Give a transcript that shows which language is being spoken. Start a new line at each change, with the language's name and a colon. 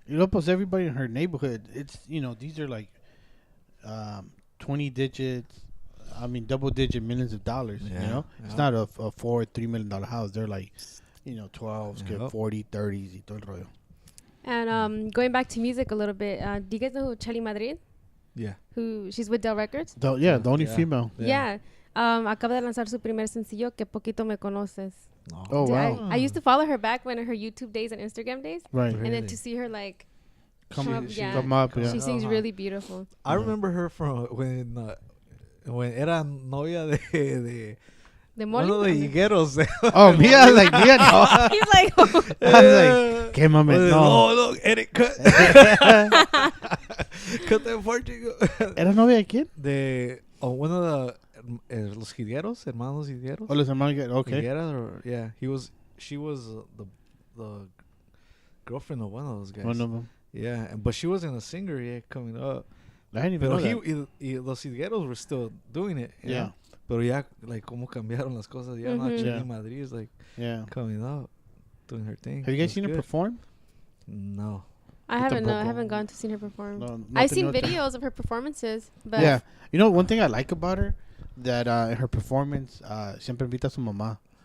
English: You know, plus everybody in her neighborhood, it's, you know, these are like 20 digits, double-digit millions of dollars, you know? It's not a $3 million house. They're like... You know, 12s, 40, 30s,
Spanish: y todo el rollo.
English: And going back to music a little bit, do you guys know who Chelly Madrid? Yeah. She's with Del Records? The only female. Yeah.
Spanish: Acaba de lanzar su primer sencillo, Que Poquito Me Conoces.
English: Oh, wow. I used to follow her back when her YouTube days and Instagram days. Right. And then to see her like come up. She sings really beautiful. I remember her from when
Spanish: era novia de
English: The Molly?
Spanish: Uno de higueros. Mía, like, mía, no.
English: He's like, I was like,
Spanish: qué mame, no.
English: No, edit, cut. Cut that part, chico.
Spanish: ¿Era novia de quién? De uno de los higueros, hermanos higueros. Oh, los hermanos higueros, okay.
English: Yeah, she was the girlfriend of one of those guys. One of them. Yeah, but she wasn't a singer yet coming up. I didn't even know that. Los higueros were still doing it. Yeah.
Spanish: Pero ya,
English: like,
Spanish: cómo cambiaron las cosas.
English: Ya, Chelly Madrid is, like, coming out, doing her thing. Have you guys seen her perform? No. I haven't gone to see her perform. No, I've seen videos of her performances. But yeah. You know, one thing I like about her, that in her performance,
Spanish: siempre invita a su mamá.